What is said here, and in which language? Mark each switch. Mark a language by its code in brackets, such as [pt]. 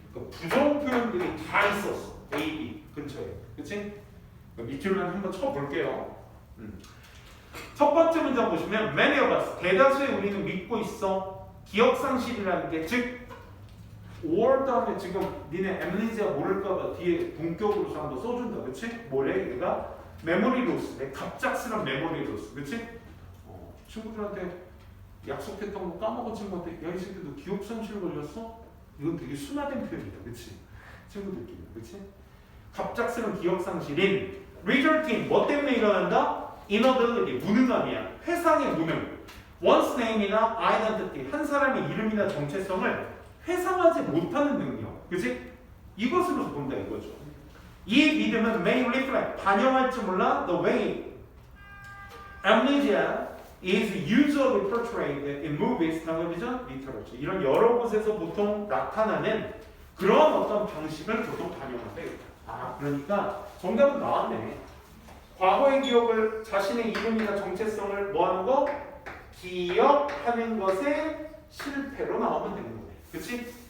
[ko] 그러니까 부정 표현들이 다 있었어. A, B 근처에. 그치? 밑줄만 한번 쳐볼게요. 첫 번째 문장 보시면 [en] many of us, [ko] 대다수의 우리는 믿고 있어. 기억상실이라는 게 즉 or 다음에 지금 니네 amnesia 모를까봐 뒤에 본격으로서 한번 써준다. 그치? 뭐래? 얘가 memory loss, 내 갑작스런 memory loss. 그치? 친구들한테 약속했던 거 까먹은 친구한테 야 이 새끼 너 기억상실 걸렸어? 이건 되게 순화된 표현이다. 그치? 친구들끼리. 그치? 갑작스런 기억상실인 resulting 뭐 때문에 일어난다? inability 무능함이야. 회상의 무능. one's name이나 identity 한 사람의 이름이나 정체성을 회상하지 못하는 능력. 그치? 이것으로 본다 이거죠. 이 믿음은 [en] may reflect [ko] 반영할지 몰라 [en] the way amnesia is usually portrayed in movies, television, literature. [ko] 이런 여러 곳에서 보통 나타나는 그런 어떤 방식을 보통 반영한다. 아, 그러니까 정답은 나왔네. 과거의 기억을 자신의 이름이나 정체성을 뭐하는 거? 기억하는 것의 실패로 나오면 되는 거네. 그치?